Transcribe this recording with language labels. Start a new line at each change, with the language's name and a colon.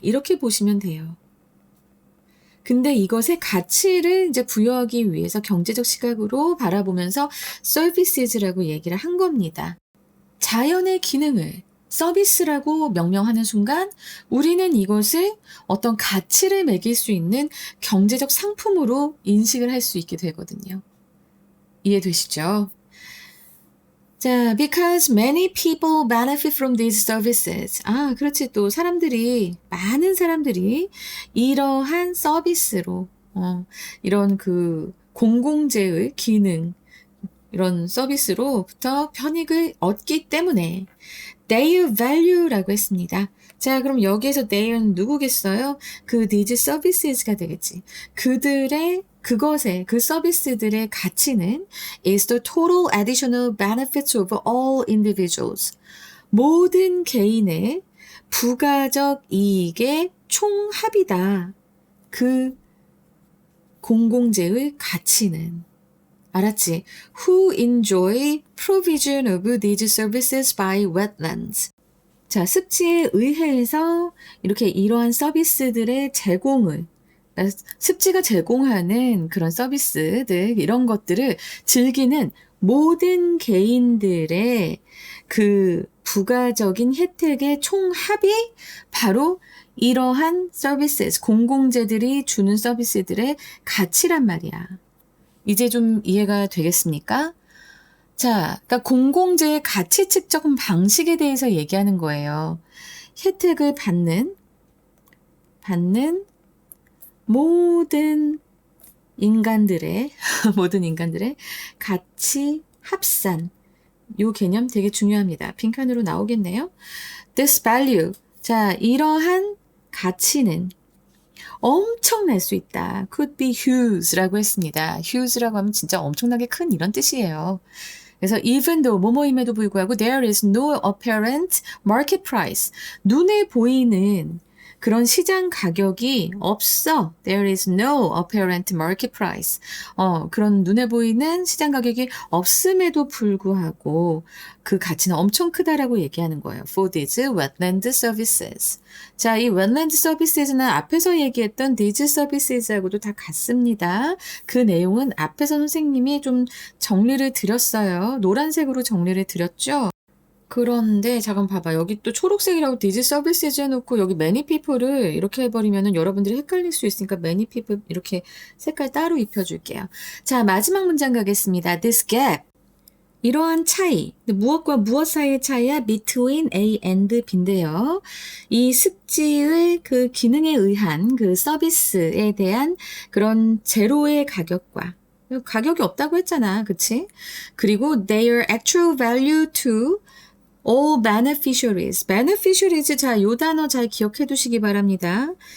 Korean: 이렇게 보시면 돼요. 근데 이것의 가치를 이제 부여하기 위해서 경제적 시각으로 바라보면서 services라고 얘기를 한 겁니다. 자연의 기능을 서비스라고 명명하는 순간 우리는 이것을 어떤 가치를 매길 수 있는 경제적 상품으로 인식을 할 수 있게 되거든요. 이해되시죠?
English: 자, because many people benefit from these services.
Korean: 아, 그렇지. 또 많은 사람들이 이러한 서비스로, 이런 그 공공재의 기능, 이런 서비스로부터 편익을 얻기 때문에
English: their value
Korean: 라고 했습니다. 자, 그럼 여기에서 they는 누구겠어요? 그
English: these services
Korean: 가 되겠지. 그 서비스들의 가치는
English: is the total additional benefits of all individuals.
Korean: 모든 개인의 부가적 이익의 총합이다. 그 공공재의 가치는. 알았지?
English: Who enjoy provision of these services by wetlands.
Korean: 자, 습지에 의해서 이렇게 이러한 서비스들의 제공을 습지가 제공하는 그런 서비스들 이런 것들을 즐기는 모든 개인들의 그 부가적인 혜택의 총합이 바로 이러한 서비스, 공공재들이 주는 서비스들의 가치란 말이야. 이제 좀 이해가 되겠습니까? 자, 그러니까 공공재의 가치 측정 방식에 대해서 얘기하는 거예요. 혜택을 받는 모든 인간들의 가치 합산. 요 개념 되게 중요합니다. 빈칸으로 나오겠네요.
English: This value.
Korean: 자, 이러한 가치는 엄청날 수 있다.
English: Could be huge
Korean: 라고 했습니다. huge라고 하면 진짜 엄청나게 큰 이런 뜻이에요. 그래서
English: even though
Korean: 뭐뭐임에도 불구하고
English: there is no apparent market price.
Korean: 눈에 보이는 그런 시장 가격이 없어.
English: There is no apparent market price.
Korean: 그런 눈에 보이는 시장 가격이 없음에도 불구하고 그 가치는 엄청 크다라고 얘기하는 거예요.
English: For these wetland services.
Korean: 자, 이 wetland services는 앞에서 얘기했던
English: these services
Korean: 하고도 다 같습니다. 그 내용은 앞에서 선생님이 좀 정리를 드렸어요. 노란색으로 정리를 드렸죠. 그런데 잠깐 봐봐. 여기 또 초록색이라고 디지 서비스 해놓고 여기 many people를 이렇게 해버리면은 여러분들이 헷갈릴 수 있으니까 many people 이렇게 색깔 따로 입혀줄게요. 자, 마지막 문장 가겠습니다.
English: This gap.
Korean: 이러한 차이, 무엇과 무엇 사이의 차이야?
English: between A and B
Korean: 인데요. 이 습지의 그 기능에 의한 그 서비스에 대한 그런 제로의 가격과 가격이 없다고 했잖아. 그치? 그리고
English: their actual value to all beneficiaries.
Korean: beneficiaries 자, 요 단어 잘 기억해 두시기 바랍니다.